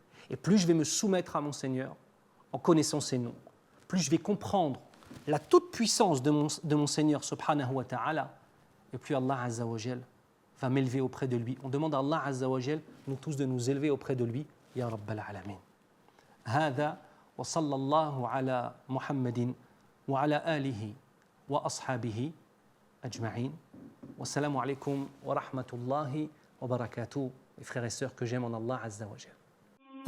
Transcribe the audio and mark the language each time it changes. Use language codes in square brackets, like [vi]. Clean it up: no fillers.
[fr] Et plus je vais me soumettre à mon Seigneur en connaissant ses noms, plus je vais comprendre la toute-puissance de mon Seigneur [ar] subhanahu wa ta'ala, [fr] et plus Allah [ar] Azza wa Jal [fr] va m'élever auprès de lui. On demande à Allah Azza wa Jal, nous tous, de nous élever auprès de lui. [ar] Ya Rabbal Alamin. هذا وصلى الله على محمد وعلى آله وأصحابه أجمعين. والسلام عليكم ورحمة الله وبركاته. [fr] Les frères et sœurs que j'aime en Allah [ar] Azza wa Jal.